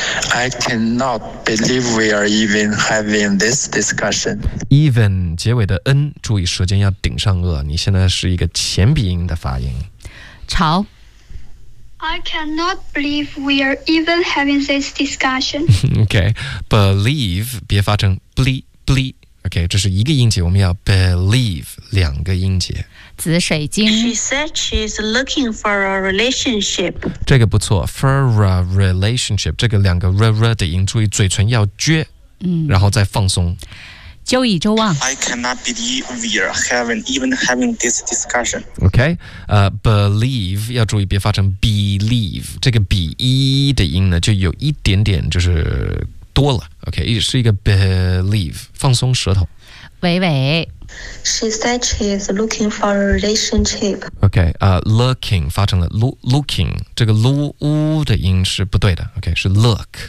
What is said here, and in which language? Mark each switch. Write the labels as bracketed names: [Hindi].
[English] I cannot believe we are even having this discussion [Chinese] Even 结尾的 N 注意舌尖要顶上颚你现在是一个前鼻音的发音潮 [English] I cannot believe we are even having this discussion. [Chinese] Okay, believe, 别发成 bleep. Okay, 这是一个音节，我们要 believe 两个音节。紫水晶。 [English] She said she's looking for a relationship. [Chinese] 这个不错 ， [English] for a relationship. [Chinese] 这个两个 r 的音，注意嘴唇要撅，然后再放松。周以周望。 [English] I cannot believe we are having this discussion. [Chinese] Okay, believe 要注意别发成 believe. 这个 b 的音呢，就有一点点就是多了。 Okay, 是一个 believe， 放松舌头。伟伟。 [English] She said she is looking for a relationship. [Chinese] Okay, looking 发成了 looking， 这个 lu 的音是不对的。Okay, 是 look。